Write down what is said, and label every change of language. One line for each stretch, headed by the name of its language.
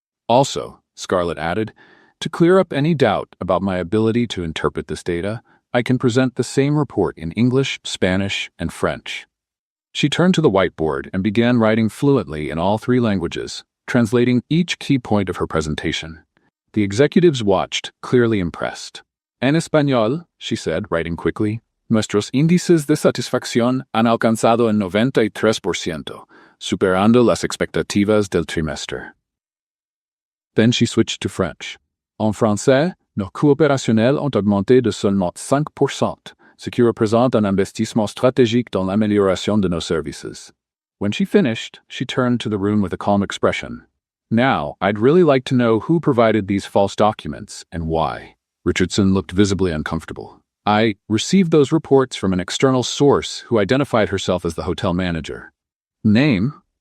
English: Also, Scarlett added, to clear up any doubt about my ability to interpret this data, I can present the same report in English, Spanish, and French. She turned to the whiteboard and began writing fluently in all three languages, translating each key point of her presentation. The executives watched, clearly impressed.
Spanish: En español, she said, writing quickly, nuestros índices de satisfacción han alcanzado el 93%, superando las expectativas del trimestre.
English: Then she switched to French.
French: En français, nos coûts opérationnels ont augmenté de seulement 5%, ce qui représente un investissement stratégique dans l'amélioration de nos services.
English: When she finished, she turned to the room with a calm expression. Now, I'd really like to know who provided these false documents and why. Richardson looked visibly uncomfortable. I received those reports from an external source who identified herself as the hotel manager. Name?